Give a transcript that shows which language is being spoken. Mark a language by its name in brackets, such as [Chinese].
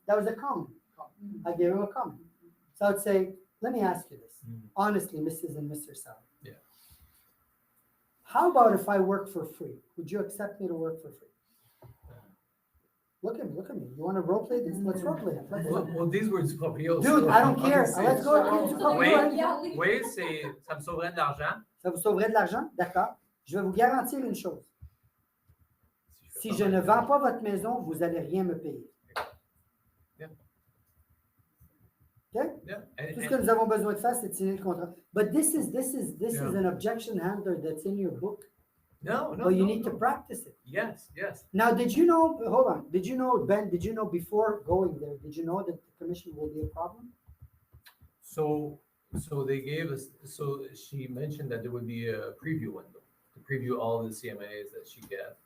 [English] That was a comment. I gave him a comment. So I'd say, let me ask you this. Mm. Honestly, Mrs. and Mr. Sally. Yeah. How about if I work for free? Would you accept me to work for free? Look at me. You want to role play this? Let's role play it. Let's Well, these words proprios. Dude, I don't care. Let's go. [French] Oui, c'est, ça me sauverait de l'argent. Ça vous sauverait de l'argent? D'accord. Je vais vous garantir une chose. Si je ne vends pas votre maison, vous n'allez rien me payer. [English] Yeah. Okay? Yeah. [French] Tout ce que nous avons besoin de faire, c'est de signer le contrat. [English] But this is Yeah. an objection handler that's in your book. No. But you need to practice it. Yes. Now, did you know, hold on, did you know, Ben, did you know before going there, did you know that the commission will be a problem? So they gave us, so she mentioned that there would be a preview window to preview all the CMAs that she get.